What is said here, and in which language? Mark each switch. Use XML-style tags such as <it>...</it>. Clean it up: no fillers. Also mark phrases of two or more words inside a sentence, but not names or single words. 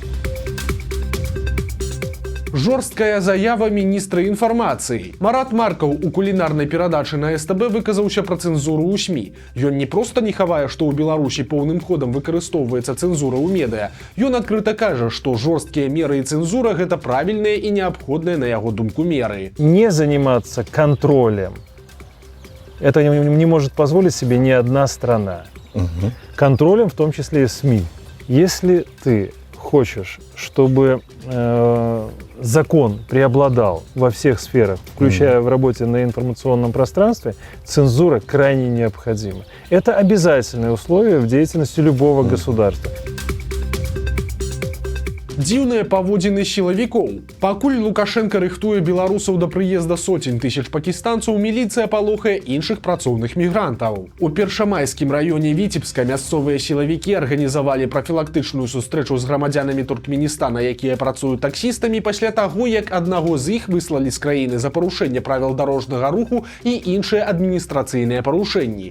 <be>Жорсткая заява міністра інфармацыі. Марат Маркаў у кулінарнай перадачы на СТБ выказаўся пра цэнзуру ў СМІ. Ён не проста не хавае, што ў Беларусі поўным ходам выкарыстоўваецца цэнзура ў медыа. Ён адкрыта кажа, што жорсткія меры і цэнзура – гэта правільныя і неабходныя, на яго думку, меры.</be> <ru>Не заниматься контролем – это не может позволить себе ни одна страна. Контролем в том числе и СМИ. Если ты хочешь, чтобы закон преобладал во всех сферах, включая в работе на информационном пространстве, цензура крайне необходима. Это обязательное условие в деятельности любого государства.</ru> <be>Дзіўныя паводзіны сілавікоў. Пакуль Лукашенко рыхтуе беларусаў да прыезда сотень тысяч пакістанцаў, міліцыя палохае іншых працоўных мігрантаў. У Першамайскім раёне Віцебска мясцовыя сілавікі арганізавалі прафілактычную сустрэчу з грамадзянамі Туркменістана, якія працуюць таксістамі, пасля таго, як аднаго з іх выслалі з краіны за парушэнне правіл дарожнага руху і іншыя адміністрацыйныя парушэнні.</be>